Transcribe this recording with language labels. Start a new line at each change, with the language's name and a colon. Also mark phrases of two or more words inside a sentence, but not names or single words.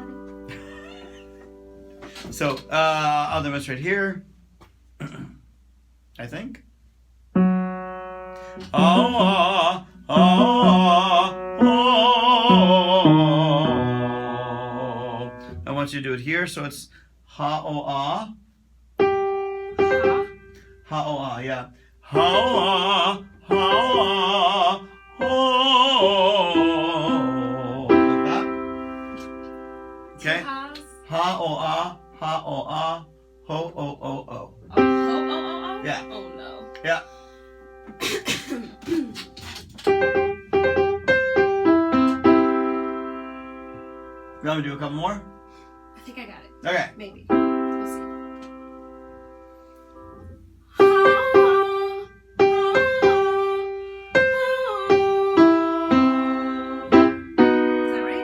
English: So I'll demonstrate here. I think. I want you to do it here, so it's ha-o-ah. Ha-o-ah, yeah. Ha-o-ah, ha-o-ah, ho. Like that. Okay? Ha-o-ah, ha-o-ah, ho-o-o-o. Oh, Yeah. oh no. Yeah. You want me to do a couple more? I think I got it. Okay. Maybe. We'll see. Is that right?